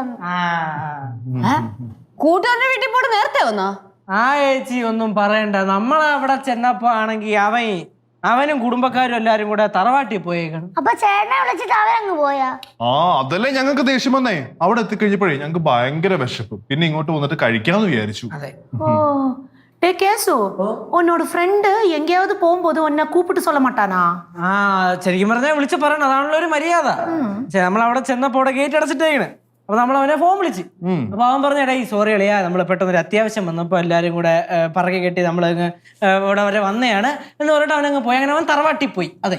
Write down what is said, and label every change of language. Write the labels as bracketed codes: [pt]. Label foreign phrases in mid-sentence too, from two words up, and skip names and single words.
[ml] കൂട്ടുകാരന്റെ വീട്ടിൽ പോയിട്ട് നേരത്തെ വന്നാ? ആ ചേച്ചി ഒന്നും പറയണ്ട, നമ്മളവിടെ ചെന്നപ്പോ ആണെങ്കി അവനും കുടുംബക്കാരും എല്ലാരും കൂടെ തറവാട്ടിൽ പോയേക്കണം. അപ്പൊ ചേട്ടനെ വിളിച്ചിട്ട് അവരങ്ങ് പോയാ? ആ അതല്ലേ ഞങ്ങൾക്ക് ദേഷ്യം വന്നേ. അവിടെ എത്തിക്കഴിഞ്ഞപ്പോഴേ ഞങ്ങൾക്ക് ഭയങ്കര വിശപ്പ്, പിന്നെ ഇങ്ങോട്ട് വന്നിട്ട് കഴിക്കാന്ന് വിചാരിച്ചു. [ta] ஓ டே கேசு, உன்னோட ஃப்ரெண்டு எங்கேயாவது போகும்போது உன்னை கூப்பிட்டு சொல்ல மாட்டானா? [ml] ആ ശരിക്കും പറഞ്ഞാൽ വിളിച്ച് പറയണം, അതാണല്ലോ ഒരു മര്യാദ. നമ്മളവിടെ ചെന്നപ്പോ അവിടെ ഗേറ്റ് അടച്ചിട്ടേക്കണ്. അപ്പൊ നമ്മൾ അവനെ ഫോൺ വിളിച്ച്, അപ്പൊ അവൻ പറഞ്ഞ ഈ സോറി അളിയാ, നമ്മൾ പെട്ടെന്ന് ഒരു അത്യാവശ്യം വന്നപ്പോ എല്ലാരും കൂടെ പറകെ കെട്ടി നമ്മൾ ഇവിടെ വരെ വന്നെയാണ് എന്ന് പറഞ്ഞിട്ട് അവനങ്ങ് പോയി. അങ്ങനെ അവൻ തറവാട്ടി പോയി. അതെ,